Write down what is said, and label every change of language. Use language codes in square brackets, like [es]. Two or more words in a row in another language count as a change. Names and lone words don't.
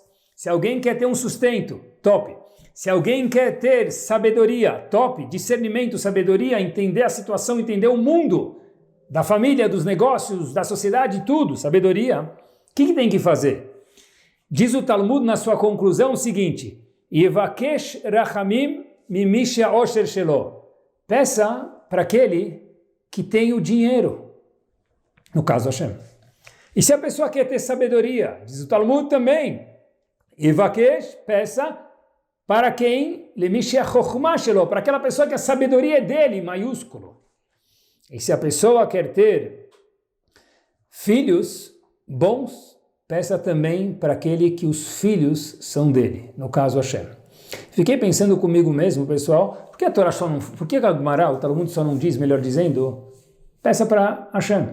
[pt] Se alguém quer ter um sustento, top. Se alguém quer ter sabedoria, top. Discernimento, sabedoria, entender a situação, entender o mundo, da família, dos negócios, da sociedade, tudo, sabedoria. O que tem que fazer? Diz o Talmud na sua conclusão o seguinte: [he] יבקש רחמים ממי שהעושר שלו. [pt] Peça para aquele que tem o dinheiro, no caso Hashem. E se a pessoa quer ter sabedoria, diz o Talmud também, Yevakesh, peça para quem? [he] למי שהחכמה שלו, [pt] para aquela pessoa que a sabedoria é dele, maiúsculo. E se a pessoa quer ter filhos, bons, peça também para aquele que os filhos são dele, no caso Hashem. Fiquei pensando comigo mesmo, pessoal, por que a Torá só não, por que a Gemara, o Talmud só não diz, melhor dizendo, peça para Hashem?